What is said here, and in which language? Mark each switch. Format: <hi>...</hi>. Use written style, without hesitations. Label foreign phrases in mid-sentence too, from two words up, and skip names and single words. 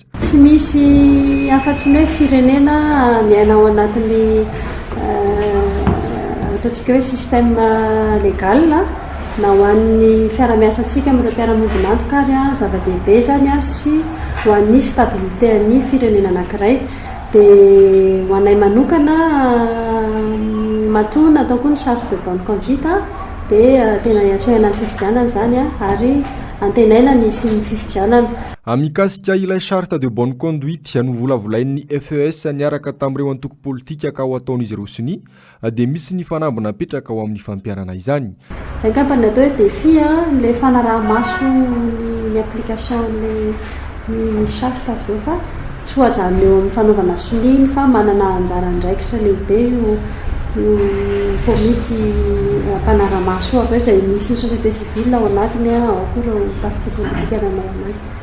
<mg>Tsy misy afa-tsy hoe firenena miaina ao anatin'ny ataontsika hoe</mg> <fr>système légal</fr> <mg>na ho an'ny fiara-miasantsika amin'ireo mpiara-miombonantoka ary zava-dehibe zany sy ho an'ny stabilité an'ny firenena anankiray dia ho anay manokana matoa natao koa ny</mg> <fr>charte de bonne conduite</fr> <mg>dia tena hiatrehana ny fifidianana zany ary antenaina ny sy ny fifidianana. Mikasika ilay</mg> <fr>charte de bonne conduite</fr> <mg>no volavolain'ny FES niaraka tamin'ireo antoko politika ka ho ataon'izy ireo sini dia misy ny fanambina petraka ao amin'ny fampiarana izany. Zay angambany atao hoe défi le fanaraha-maso ny application ny charte avy eo fa tsy ho hajanona eo amin'ny fanaovana soliny fa manana anjara andraikitra lehibe io komity mpanaraha-maso avy eo izay misy ny</mg> <fr>société civile</fr> <mg>ao anatiny ao koa ireo parti politika nanao anazy.</mg>